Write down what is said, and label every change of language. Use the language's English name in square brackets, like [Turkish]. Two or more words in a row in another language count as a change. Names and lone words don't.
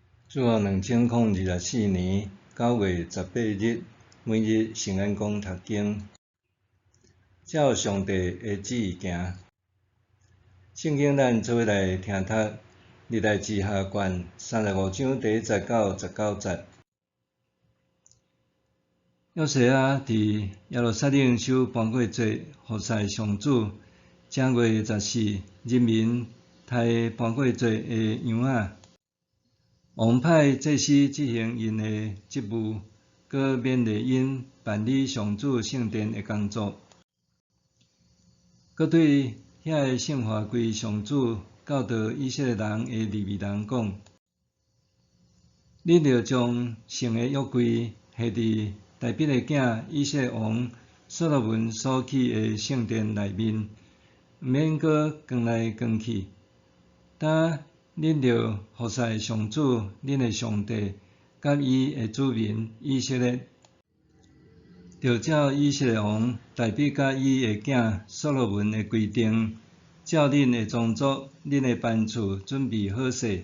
[Min Nan Chinese] 主后2024年9月18日，每日圣安宫读经，照上帝的旨意行。圣经咱做伙来听读，历代志下卷35章第19、19节。约瑟伫耶路撒冷守 bán 過節，服侍上主。正月14，人民抬bán過節的羊仔。王派祭司執行因的職務，佮勉勵因辦理上主聖殿的工作，佮對遐聖化歸上主、教導以色列人的利未人講：恁著將聖的約櫃下佇大衛的囝以色列王所羅門所起的聖殿內面，毋免閣扛來扛去。呾恁著服侍上主，恁的上帝，甲伊的子民以色列，著照以色列王大衛甲伊的囝所羅門的規定，照恁的宗族、恁的班厝準備好勢。